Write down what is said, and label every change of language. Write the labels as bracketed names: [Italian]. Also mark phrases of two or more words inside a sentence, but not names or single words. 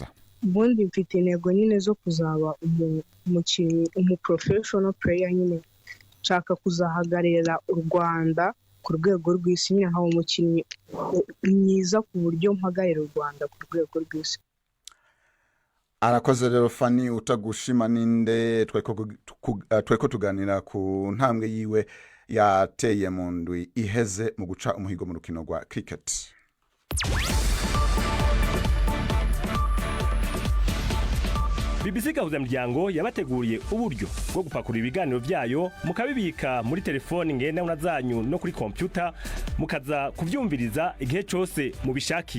[Kinyarwanda] Ubundi mfite intego nyine zo kuzaba umukinnyi, [English] umuprofessional player [Kinyarwanda] nyine, nshaka kuzahagararira u Rwanda ku rwego rw'isi, nyine nkaba umukinnyi mwiza ku buryo mpagarira u Rwanda ku rwego rw'isi. [Rundi] Arakoze rero Fanny Utagushima ninde tweko tuganira ku ntambwe yiwe yateye mu ndwi iheze mu guca umuhigo mu rukino rwa cricket. BBC Gahuza Miryango yabateguriye uburyo bwo gupakura ibiganiro byayo mukabibika muri telefone ngendanwa zanyu no kuri computer mukaza kuvyumviriza igihe cyose mubishaki.